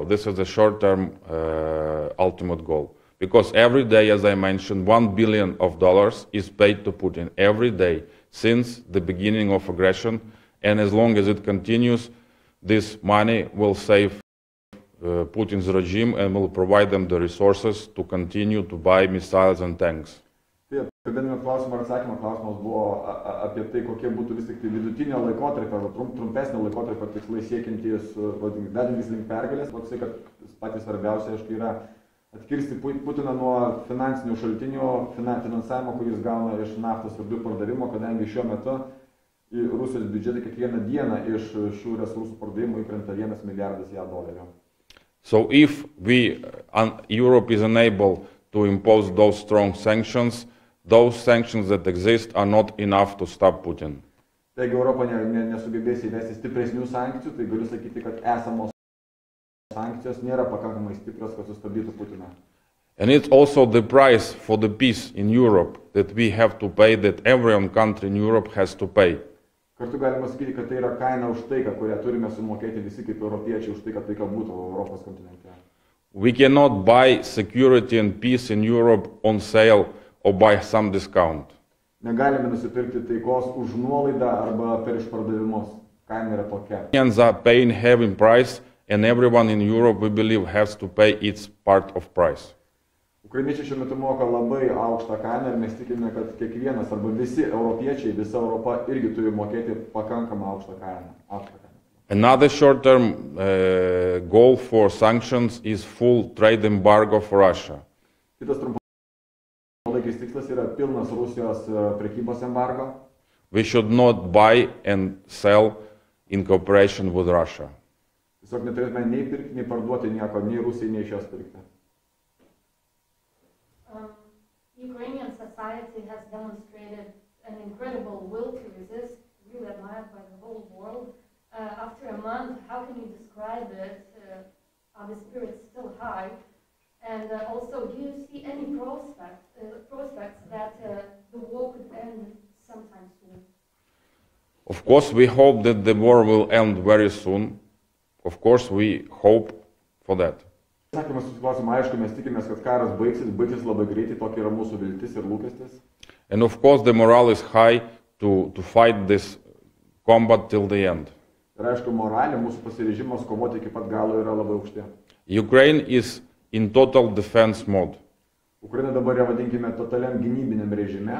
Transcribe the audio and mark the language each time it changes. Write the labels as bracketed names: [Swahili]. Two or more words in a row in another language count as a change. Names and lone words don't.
[English] This is the short-term ultimate goal. Because every day, as I mentioned, $1 billion is paid to Putin every day since the beginning of aggression. And as long as it continues, this money will save Putin's regime and will provide them the resources to continue to buy missiles and tanks. [Lithuanian] Taip, apibendrinant klausimą ir atsakymą, klausimas buvo apie tai, kokie būtų vis tik tai vidutinio laikotarpio arba trumpesnio laikotarpio tikslai siekiantys vedantys link pergalės. Toksai, kad patys svarbiausia, aišku, yra atkirsti Putiną nuo finansinių šaltinių finansavimo, kuris gauna iš naftos ir dujų pardavimo, kadangi šiuo metu į Rusijos biudžetą kiekvieną dieną iš šių resursų pardavimų įkrenta $1 milijardas JAV. [English] So if Europe is unable to impose those strong sanctions that exist are not enough to stop Putin. [Lithuanian] Taigi Europa nesugebės įvesti stipresnių sankcijų, tai galiu sakyti, kad esamos sankcijos nėra pakankamai stiprios, kad sustabdytų Putiną. [English] And it's also the price for the peace in Europe that we have to pay, that every country in Europe has to pay. [Lithuanian] Kartu galima sakyti, kad tai yra kaina už taiką, kurią turime sumokėti visi kaip europiečiai už tai, kad taika būtų Europos kontinente. [English] We cannot buy security and peace in Europe on sale or by some discount. [Lithuanian] Negalime nusipirkti taikos už nuolaidą arba per išpardavimus. Kaina yra tokia. [English] Ukrainians are paying heavy price, and everyone in Europe, we believe, has to pay its part of price. [Lithuanian] Ukrainiečiai šiuo metu moka labai aukštą kainą ir mes tikime, kad kiekvienas arba visi europiečiai, visa Europa irgi turi mokėti pakankamą aukštą kainą. [English] Another short-term goal for sanctions is full trade embargo for Russia. [Lithuanian] Kitas trumpalaikis tikslas yra pilnas Rusijos prekybos embargo. [English] We should not buy and sell in cooperation with Russia. [Lithuanian] Tiesiog neturėtume nei pirkti, nei parduoti nieko, nei Rusijai, nei iš jos pirkti. [English] Ukrainian society has demonstrated an incredible will to resist, really admired by the whole world. After a month, how can you describe it? Are the spirits still high? And also, do you see any prospects that the war could end sometime soon? Of course, we hope that the war will end very soon. Of course, we hope for that. [Lithuanian] Sakymas jūsų klausimą, aišku, mes tikimės, kad karas baigsis labai greitai, tokia yra mūsų viltis ir lūkestis. [English] And of course, the morale is high to fight this combat till the end. [Lithuanian] Ir aišku, moralė, mūsų pasiryžimas kovoti iki pat galo yra labai aukšti. [English] Ukraine is in total defense mode. [Lithuanian] Ukraina dabar yra, vadinkime, totaliam gynybiniam režime.